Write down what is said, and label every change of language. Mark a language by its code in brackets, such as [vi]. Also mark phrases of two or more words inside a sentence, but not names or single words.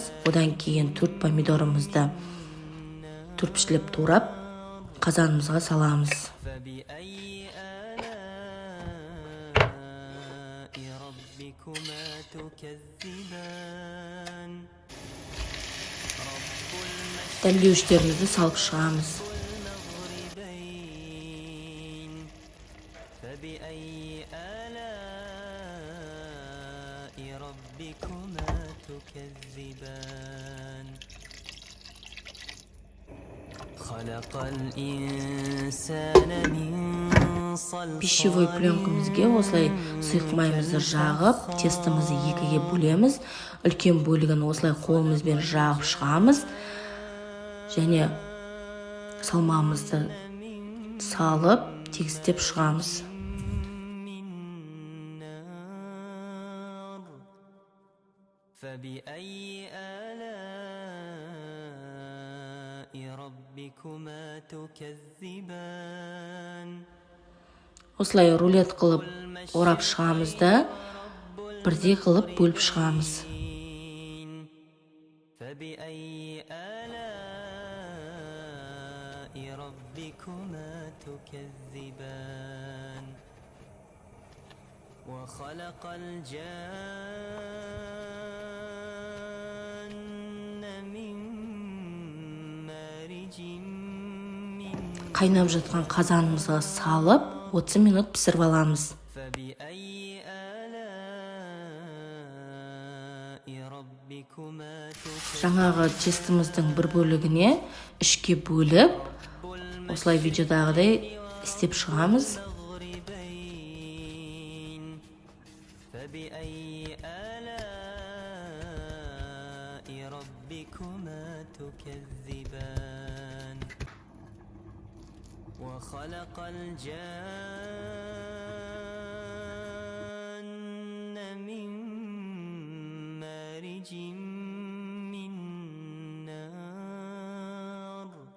[kk] Одан кейін 4 помидорымызды түрпішілеп турап, қазанымызға саламыз. Дәмдеуіштерімізді салып шығамыз. [ar] فبأي آلاء ربكما تكذبان. خلق الإنسان من صلصال. [ru] Пищевой пленкамызге [kk] осылай сұйық майымызды жағып, тестімізді екіге бөлеміз. Үлкен бөлігін осылай қолымызбен жағып шығамыз. Және салмағымызды салып, тегістеп шығамыз. [ar] فبأي آلاء ربكما تكذبان. [kk] Осылай рулет қылып орап шығамыз да, бірдей қылып бөліп шығамыз. [ar] فبأي آلاء ربكما تكذبان. وخلق الجن من مارج من. [kk] Қайнап жатқан қазанымызға салып, 30 минут пісіріп аламыз. [ar] فبأي آلاء ربكما تكذبان. [kk] Жаңағы тестіміздің бір бөлігіне үшке бөліп, осылай видеодағыдай істеп шығамыз. [ar] فبأي آلاء ربكما تكذبان. وخلق الجن من مارج من نار.